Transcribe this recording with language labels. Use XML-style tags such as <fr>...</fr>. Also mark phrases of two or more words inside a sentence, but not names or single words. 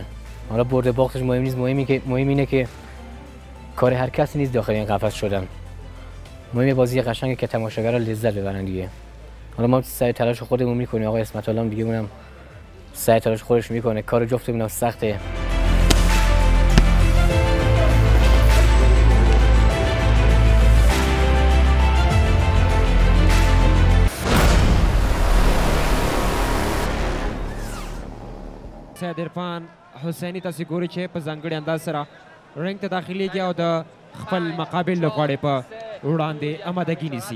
<fa>حالا برد باختش مهم نیست، مهم اینه که کار هر کسی نیست داخل این قفس شدن. مهم بازی قشنگه که تماشاگرها لذت ببرن دیگه. حالا ما سعی تلاش خودمون میکنیم، آقای عصمت الله دیگه اونم سعی تلاش خودش میکنه، کار جفتمون سخته.</fa> <ps>سید عرفان حسیني تاسې ګورئ چې په ځانګړي انداز سره رنګ ته داخلیږي او د خپل مقابل لوبغاړي په وړاندې آمادګي نیسي.</ps>